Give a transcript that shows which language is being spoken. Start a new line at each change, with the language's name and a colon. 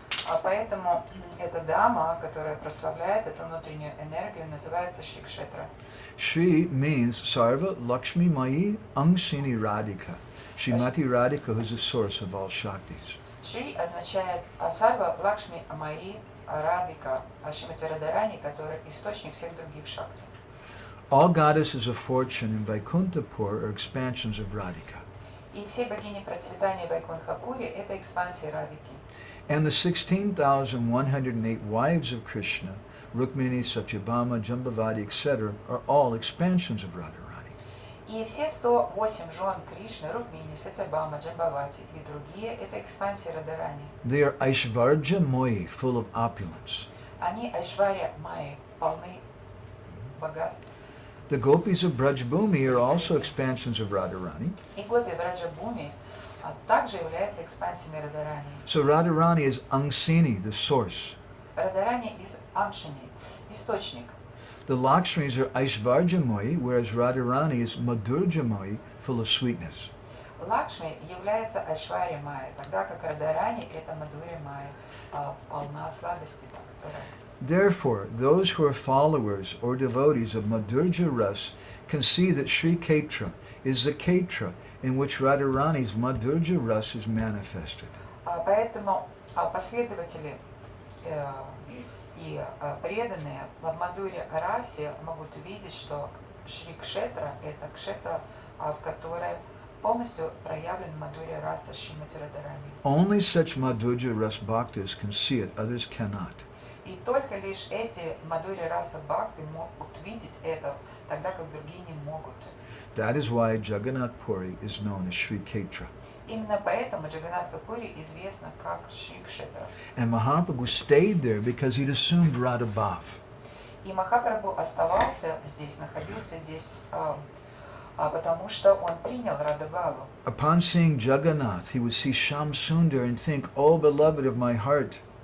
Russian: А поэтому эта дама, которая прославляет эту внутреннюю энергию, называется Шри Кшетра.
English: Shri means Sarva Lakshmi Mai Angsini Radhika. Srimati Radhika, who is the source of all Shaktis.
Russian: Шри означает Сарва Лакшми Амаи Радhika, Шримати Радарани, который источник всех других шакти.
English: All goddesses of fortune in Vaikuntha-pur are expansions of Radhika.
Russian: И все богини процветания Вайкунтха-пури – это экспансии Радхики.
English: And the 16,108 wives of Krishna, Rukmini, Satyabhama, Jambavati, etc., are all expansions of Radharani.
Russian: И все 108 жен Кришны, Рукмини, Сатябама, Джамбавати и другие – это экспансии Радарани.
English: They are Aishvarja Moyi, full of opulence.
Russian: Они Айшварья Майи, полны богатств.
English: The gopis of Brajbhumi are also expansions of Radharani.
Russian: И гопи в Раджабуми также являются экспансиями Радарани.
English: So Radharani is Angsini, the source.
Russian: Радарани из Амшини, источник.
English: The Lakshmis are Aishvarja Moyi, whereas Radharani is Madhurja Moyi, full of sweetness.
Russian: Лакшми является Айшварья Майя, тогда как Радарани – это Мадхурья Майя, полна сладости, которая...
English: Therefore, those who are followers or devotees of Madhurja Ras can see that Sri Chaitanya is the Chaitra in which Radharani's Madhurja Ras is manifested.
Russian: Поэтому последователи И преданные в Мадхуре расе могут увидеть, что Шри Кшетра – это кшетра, в которой полностью проявлен Мадхурья раса Шримати Радхарани.
English: Only such Madhurya Ras Bhaktas can see it, others cannot.
Russian: И только лишь эти Мадхурья раса Бхакты могут видеть это, тогда как другие не могут.
English: That is why Jagannath Puri is known as Sri Kshetra.
Russian: Именно поэтому Джаганнатха Пури известна как Шри Кшетра.
English: And Mahaprabhu stayed there because he'd assumed Radha Bhav.
Russian: И Махапрабху оставался здесь, находился здесь, потому что он принял Радха-бхаву.
English: Upon seeing Jagannath, he would see Shyam Sundar and think, "Oh, beloved of my heart."